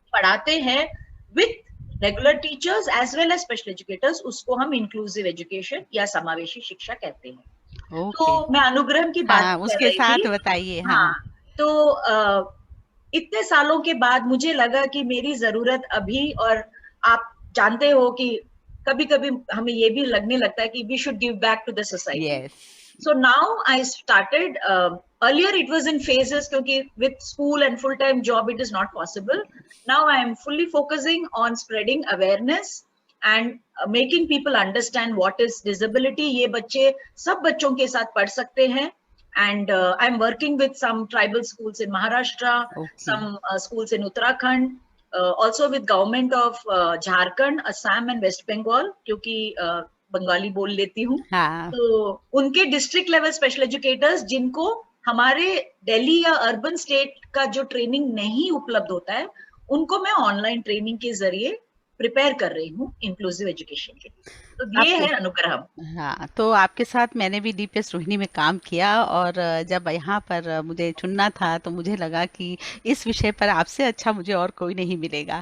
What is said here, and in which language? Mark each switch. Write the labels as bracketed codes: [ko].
[hi] पढ़ाते हैं [en] with regular teachers as well as special educators, [hi] उसको हम इंक्लूसिव एजुकेशन या समावेशी शिक्षा कहते हैं। ओके। तो मैं अनुग्रह की बात हाँ, कर उसके रही थी। साथ बताइए। हाँ। हाँ, तो इतने सालों के बाद मुझे लगा कि मेरी जरूरत अभी, और आप जानते हो कि कभी कभी हमें ये भी लगने लगता है कि [en] We should give back to the society. Yes. So now I started, earlier it was in phases क्योंकि with school and full time job it is not possible. Now I am fully focusing on spreading awareness and making people understand what is disability. [hi] ये बच्चे सब बच्चों के साथ पढ़ सकते हैं, [en] and I'm working with some tribal schools in Maharashtra, [hi] okay. [en] some schools in Uttarakhand, also with government of Jharkhand, Assam and West Bengal, [hi] क्योंकि बंगाली बोल लेती हूँ। हाँ। तो उनके डिस्ट्रिक्ट लेवल स्पेशल एजुकेटर्स जिनको हमारे दिल्ली या अर्बन स्टेट का जो ट्रेनिंग नहीं उपलब्ध होता है, उनको मैं ऑनलाइन ट्रेनिंग के जरिए प्रिपेयर कर रही हूँ इंक्लूसिव एजुकेशन के लिए। तो ये आपके है अनुग्रह। हाँ, तो आपके साथ मैंने भी डीपीएस रोहिणी में काम किया, और जब यहाँ पर मुझे चुनना था तो मुझे लगा कि इस विषय पर आपसे अच्छा मुझे और कोई नहीं मिलेगा।